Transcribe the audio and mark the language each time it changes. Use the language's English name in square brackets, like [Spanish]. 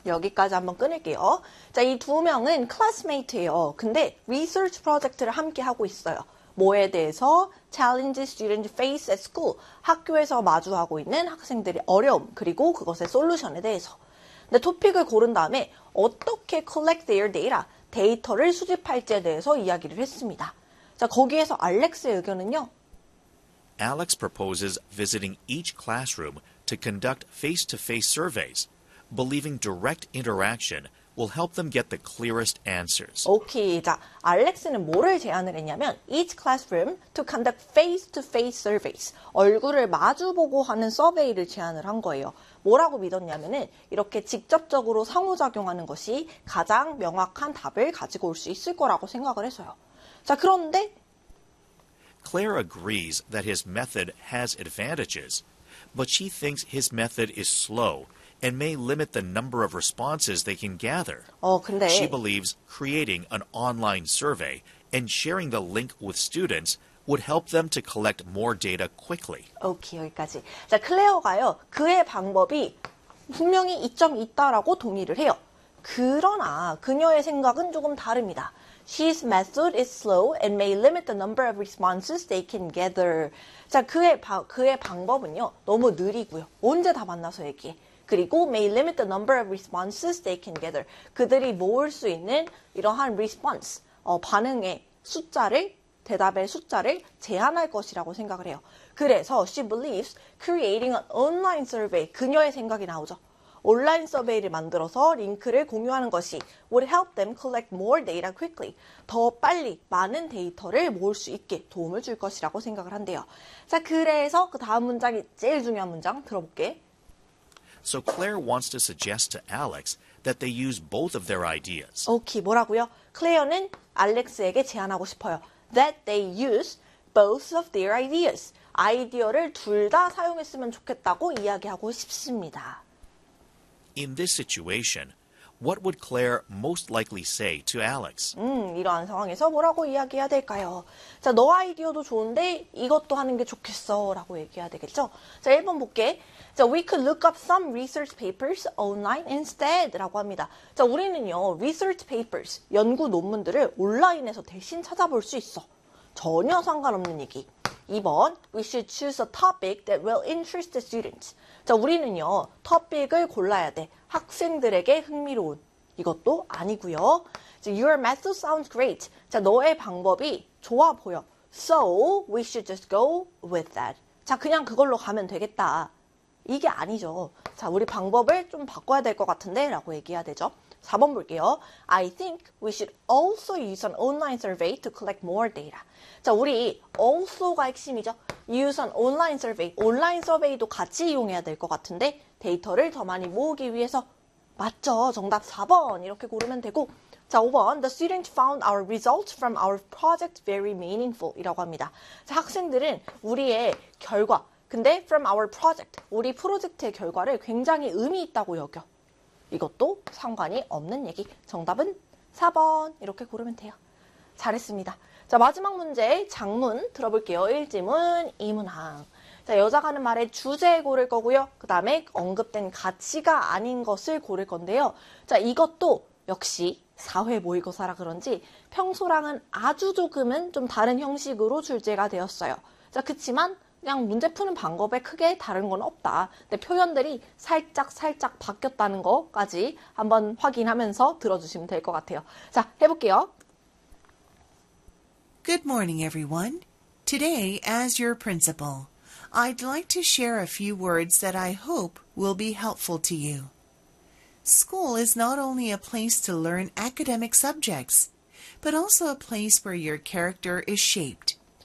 [Korean] 여기까지 한번 끊을게요. 자, 이 두 명은 classmate예요. 근데 research project를 함께 하고 있어요. 뭐에 대해서? [English] Challenges students face at school. [Korean] 학교에서 마주하고 있는 학생들의 어려움 그리고 그것의 솔루션에 대해서. 근데 토픽을 고른 다음에 어떻게 [English] collect their data, [Korean] 데이터를 수집할지에 대해서 이야기를 했습니다. 자, 거기에서 알렉스의 의견은요. [English] Alex proposes visiting each classroom to conduct face-to-face surveys, believing direct interaction will help them get the clearest answers. [Korean] Okay, 자, 알렉스는 뭐를 제안을 했냐면 [English] each classroom to conduct face-to-face surveys, [Korean] 얼굴을 마주보고 하는 서베이를 제안을 한 거예요. 뭐라고 믿었냐면은 이렇게 직접적으로 상호작용하는 것이 가장 명확한 답을 가지고 올 수 있을 거라고 생각을 해서요. 자, 그런데 [English] Claire agrees that his method has advantages, but she thinks his method is slow and may limit the number of responses they can gather. [Korean] 근데 [English] she believes creating an online survey and sharing the link with students would help them to collect more data quickly. [Korean] Okay, 여기까지. 자, 클레어가요. 그의 방법이 분명히 이점이 있다라고 동의를 해요. 그러나 그녀의 생각은 조금 다릅니다. [English] His method is slow and may limit the number of responses they can gather. [Korean] 자, 그의 방법은요. 너무 느리고요. 언제 다 만나서 얘기해. 그리고 [English] may limit the number of responses they can gather. [Korean] 그들이 모을 수 있는 이러한 response, 반응의 숫자를, 대답의 숫자를 제한할 것이라고 생각을 해요. [English] 그래서 she believes creating an online survey, [Korean] 그녀의 생각이 나오죠. 온라인 서베이를 만들어서 링크를 공유하는 것이 [English] would help them collect more data quickly. [Korean] 더 빨리 많은 데이터를 모을 수 있게 도움을 줄 것이라고 생각을 한대요. 자, 그래서 그 다음 문장이 제일 중요한 문장 들어볼게. [English] So Claire wants to suggest to Alex that they use both of their ideas. [Korean] Okay, 뭐라고요? 클레어는 알렉스에게 제안하고 싶어요. [English] That they use both of their ideas. [Korean] 아이디어를 둘 다 사용했으면 좋겠다고 이야기하고 싶습니다. [English] In this situation, what would Claire most likely say to Alex? [Korean] 이러한 상황에서 뭐라고 이야기해야 될까요? 자, 너 아이디어도 좋은데 이것도 하는 게 좋겠어 라고 얘기해야 되겠죠? 자, 1번 볼게. 자, [English] we could look up some research papers online instead [Korean] 라고 합니다. 자, 우리는요, research papers, 연구 논문들을 온라인에서 대신 찾아볼 수 있어. 전혀 상관없는 얘기. 2번, [English] we should choose a topic that will interest the students. [Korean] 자, 우리는요, 토픽을 골라야 돼. 학생들에게 흥미로운. 이것도 아니고요. [English] 자, your method sounds great. [Korean] 자, 너의 방법이 좋아 보여. [English] So, we should just go with that. [Korean] 자, 그냥 그걸로 가면 되겠다. 이게 아니죠. 자, 우리 방법을 좀 바꿔야 될 것 같은데 라고 얘기해야 되죠. 4번 볼게요. [English] I think we should also use an online survey to collect more data. [Korean] 자, 우리 also가 핵심이죠. [English] Use an online survey. [Korean] 온라인 서베이도 같이 이용해야 될 것 같은데 데이터를 더 많이 모으기 위해서 맞죠. 정답 4번 이렇게 고르면 되고 자, 5번. [English] The student found our results from our project very meaningful [Korean] 이라고 합니다. 자, 학생들은 우리의 결과 근데 [English] from our project [Korean] 우리 프로젝트의 결과를 굉장히 의미 있다고 여겨. 이것도 상관이 없는 얘기. 정답은 4번 이렇게 고르면 돼요. 잘했습니다. 자, 마지막 문제 장문 들어볼게요. 1지문 2문항. 자, 여자가 하는 말의 주제 고를 거고요. 그 다음에 언급된 가치가 아닌 것을 고를 건데요. 자, 이것도 역시 사회 모의고사라 그런지 평소랑은 아주 조금은 좀 다른 형식으로 출제가 되었어요. 자, 그치만 그냥 문제 푸는 방법에 크게 다른 건 없다. 근데 표현들이 살짝 바뀌었다는 것까지 한번 확인하면서 들어주시면 될 것 같아요. 자, 해볼게요. [English] Good morning, everyone. Today, as your principal, I'd like to share a few words that I hope will be helpful to you. School is not only a place to learn academic subjects, but also a place where your character is shaped.